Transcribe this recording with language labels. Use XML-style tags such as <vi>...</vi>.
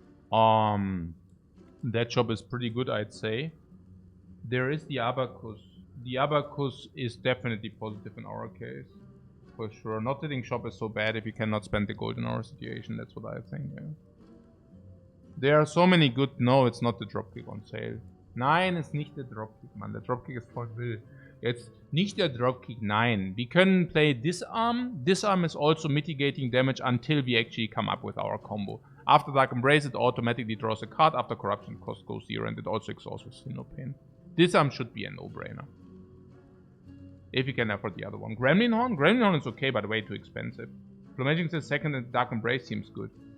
<en>That shop is pretty good, I'd say. There is the abacus. The abacus is definitely positive in our case, for sure. Not hitting shop is so bad if you cannot spend the gold in our situation. That's what I think. Yeah. There are so many good. No, it's not the Dropkick on sale.</en> <de>Nein, ist nicht der Dropkick, Mann. Der Dropkick ist voll wild. Jetzt nicht der Dropkick, nein.</de> <en>We can play Disarm. Disarm is also mitigating damage until we actually come up with our combo. After Dark Embrace, it automatically draws a card. After Corruption, cost goes 0, and it also exhausts with Feel no pain. Disarm should be a no-brainer. If you can afford the other one. Gremlin Horn? Gremlin Horn is okay, but way too expensive. Magic says second and Dark Embrace seems good.</en>